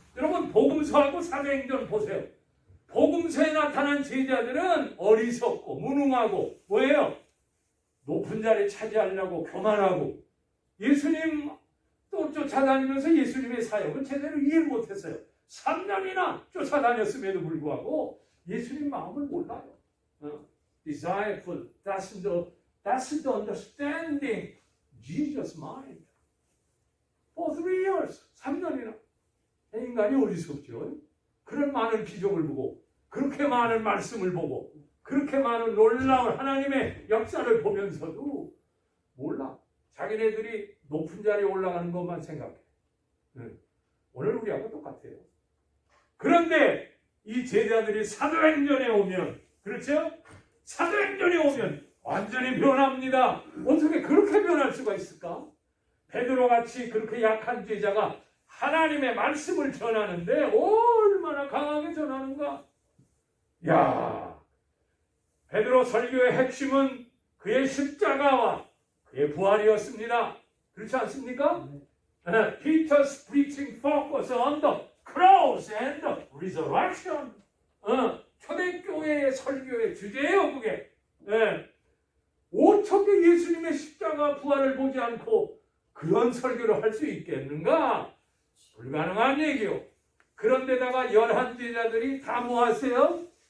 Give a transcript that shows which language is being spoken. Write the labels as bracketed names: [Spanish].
[Korean] 여러분, 복음서하고 사도행전 보세요. 복음서에 나타난 제자들은 어리석고 무능하고 뭐예요? 높은 자리 차지하려고 교만하고 예수님 또 쫓아다니면서 예수님의 사역은 제대로 이해를 못했어요. 3년이나 쫓아다녔음에도 불구하고 예수님 마음을 몰라요. [English] Disciple doesn't understanding Jesus' mind. For 3 years, [Korean] 3년이나. 인간이 어리석죠. 그런 많은 기적을 보고 그렇게 많은 말씀을 보고 그렇게 많은 놀라운 하나님의 역사를 보면서도 몰라. 자기네들이 높은 자리에 올라가는 것만 생각해. 오늘 우리하고 똑같아요. 그런데 이 제자들이 사도행전에 오면, 그렇죠? 사도행전에 오면 완전히 변합니다. 어떻게 그렇게 변할 수가 있을까? 베드로같이 그렇게 약한 제자가 하나님의 말씀을 전하는데 얼마나 강하게 전하는가? 야, 베드로 설교의 핵심은 그의 십자가와 그의 부활이었습니다. 그렇지 않습니까? [English] Peter's preaching focus on the cross and the resurrection. [Korean] 초대교회의 설교의 주제예요, 그게. 어떻게 예수님의 십자가 부활을 보지 않고 그런 설교를 할 수 있겠는가? 불가능한 얘기요. 그런데다가 11제자들이 다 뭐하세요?